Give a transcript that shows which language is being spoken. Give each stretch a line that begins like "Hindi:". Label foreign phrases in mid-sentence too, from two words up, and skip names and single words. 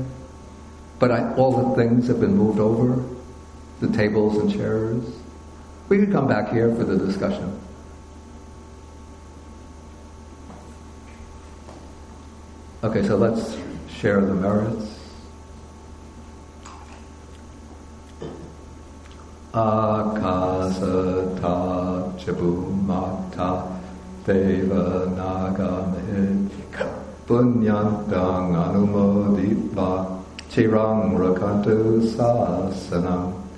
English: But all the things have been moved over, the tables and chairs. We could come back here for the discussion. Okay, so let's share the merits.
Pali: Akasata Chabumata Deva Nagamehika Punyantang Anumoditva Chirang Rakantu Sasanam